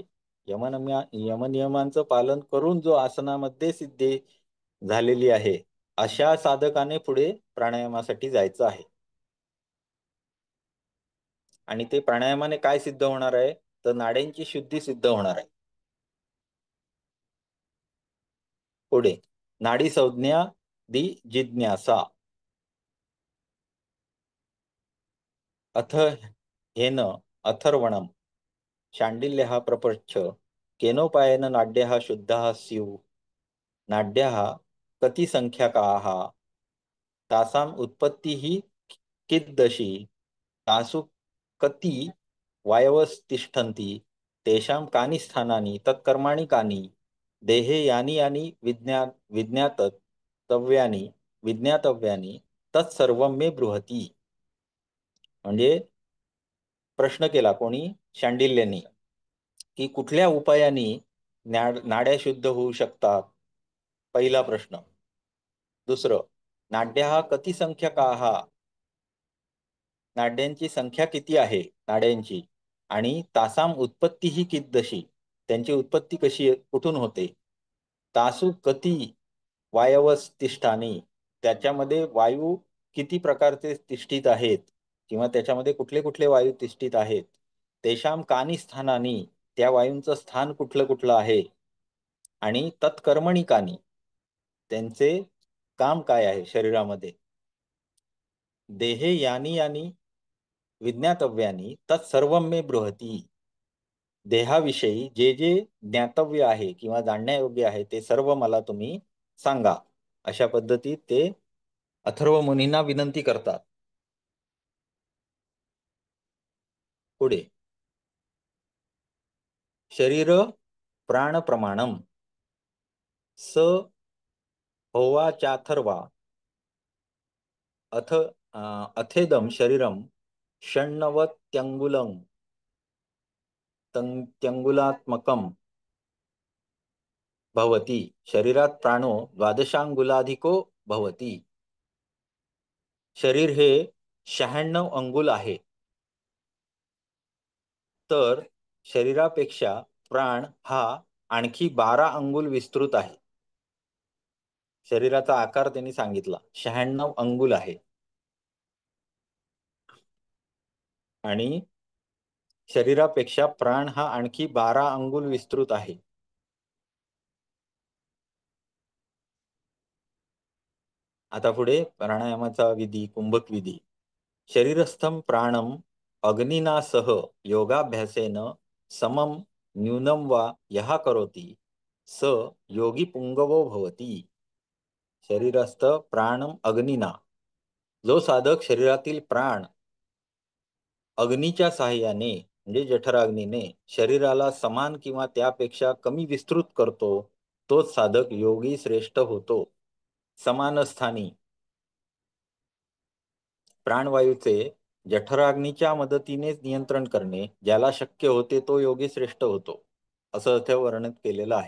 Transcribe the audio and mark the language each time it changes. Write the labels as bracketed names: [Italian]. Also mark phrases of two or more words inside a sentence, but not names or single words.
[Marathi] यमनियमांचं पालन करून जो आसनामध्ये सिद्धी झालेली आहे अशा साधकाने पुढे प्राणायामासाठी जायचं आहे. आणि ते प्राणायामाने काय सिद्ध होणार आहे तर नाड्यांची शुद्धी सिद्ध होणार आहे. पुढे नाडी संज्ञा दि जिज्ञासा. [Sanskrit] अथ हेन अथर्वणम शाण्डिल्यः प्रपृच्छ केनोपायेन नाड्यः शुद्धाः स्युः. नाड्यः कति संख्याकाः तासाम् उत्पत्तिः किदृशी तासु कति वायवस्तिष्ठन्ति तेषां कानि स्थानानि तत्कर्माणि कानि देहे यानि यानि विज्ञातव्यानि तत्सर्वं मे बृहती. [Marathi] म्हणजे प्रश्न केला कोणी? शांडिल्यनी, की कुठल्या उपायाने नाड्या शुद्ध होऊ शकतात? पहिला प्रश्न. दुसरं, [Sanskrit] नाड्याः कति संख्यकाः? [Marathi] नाड्यांची संख्या किती आहे नाड्यांची? आणि [Sanskrit] तासाम उत्पत्ती [Marathi] ही कीदृशी? त्यांची उत्पत्ती कशी कुठून होते? [Sanskrit] तासु कती वायवस्तिष्ठानी? [Marathi] त्याच्यामध्ये वायू किती प्रकारचे तिष्ठित आहेत, किंवा त्याच्यामध्ये कुठले कुठले वायू तिष्ठित आहेत? [Sanskrit] तेषाम कानी स्थानानी? [Marathi] त्या वायूंचं स्थान कुठलं कुठलं आहे? [Sanskrit] आणि तत्कर्मणी कानी? [Marathi] त्यांचे काम काय आहे शरीरामध्ये? [Sanskrit] देहे यानी यानी विज्ञातव्यानी तत्सर्वं मे बृहती. [Marathi] देहाविषयी जे जे ज्ञातव्य आहे किंवा जाणण्यायोग्य आहे ते सर्व मला तुम्ही सांगा. अशा पद्धतीत ते अथर्व मुनींना विनंती करतात. [Sanskrit] पुढे, शरीर प्राण प्रमाणम स होवाचाथर्वा अथेदम शरीरम षण्णवत्यंगुलं त्यंगुलात्मकम भवती. शरीरात प्राणो द्वादशांगुलाधिको भवती. [Marathi] शरीर हे 96 अंगुल आहे. तर शरीरापेक्षा प्राण हा आणखी 12 अंगुल विस्तृत आहे. शरीराचा आकार त्यांनी सांगितला 96 अंगुल आहे. आणि शरीरापेक्षा प्राण हा आणखी 12 अंगुल विस्तृत आहे. आता पुढे प्राणायामाचा विधी, कुंभक विधी. [Sanskrit] शरीरस्थम प्राणम अग्निना सह योगाभ्यासेन समम न्यूनम वा यहा करोति स योगी पुंगवो भवती. शरीरस्थ प्राणम अग्निना, [Marathi] जो साधक शरीरातील प्राण अग्नीच्या साहाय्याने म्हणजे जठराग्नीने शरीराला समान किंवा त्यापेक्षा कमी विस्तृत करतो, तोच साधक योगी श्रेष्ठ होतो. समान स्थानी प्राणवायूचे जठराग्नीच्या मदतीनेच नियंत्रण करणे ज्याला शक्य होते तो योगी श्रेष्ठ होतो, असं ते वर्णन केलेलं आहे.